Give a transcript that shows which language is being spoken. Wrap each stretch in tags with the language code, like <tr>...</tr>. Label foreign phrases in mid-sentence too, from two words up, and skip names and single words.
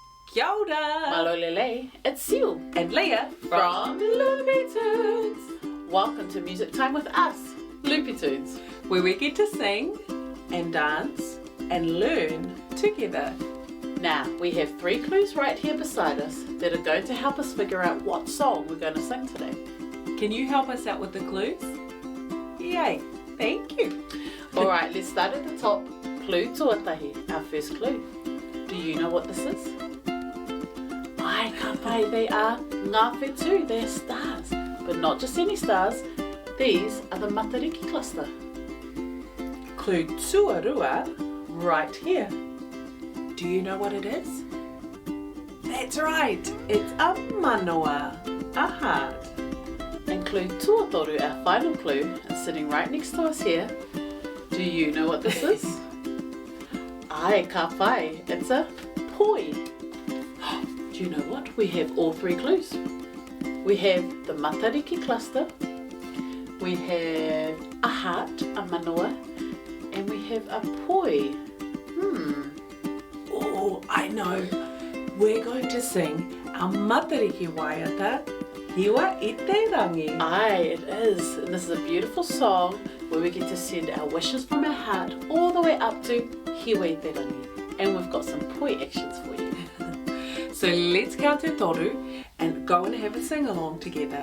<mi>Kia ora!</mi> <to>Malolele,</to> <en>it's Seal And Leah from Loopy Tunes. Welcome to Music Time with us, Loopy Tunes, where we get to sing and dance and learn together. Now, we have 3 clues right here beside us that are going to help us figure out what song we're going to sing today. Can you help us out with the clues? Yay! Thank you! Alright, let's start at the top. Clue tuatahi, our first clue. Do you know what this is?</en> <mi>Ai, ka pai,</mi> <en>they are</en> <mi>ngā whetū,</mi> <en>they are stars. But not just any stars, these are the Matariki cluster. Clue tuarua right here. Do you know what it is? That's right, it's a manoa, a heart. And clue tuatoru, our final clue, is sitting right next to us here. Do you know what this is?</en> <mi>Ai, ka pai,</mi> <en>it's a poi. Do you know what? We have all 3 clues. We have the Matariki cluster, we have a heart, a manoa, and we have a poi. Oh, I know. We're going to sing our Matariki waiata, Hiwa-i-te-rangi. Aye, it is. And this is a beautiful song where we get to send our wishes from our heart all the way up to Hiwa-i-te-rangi. And we've got some poi actions for you. So let's count</en> <mi>te toru</mi> <en>and go and have a sing-along together.</en>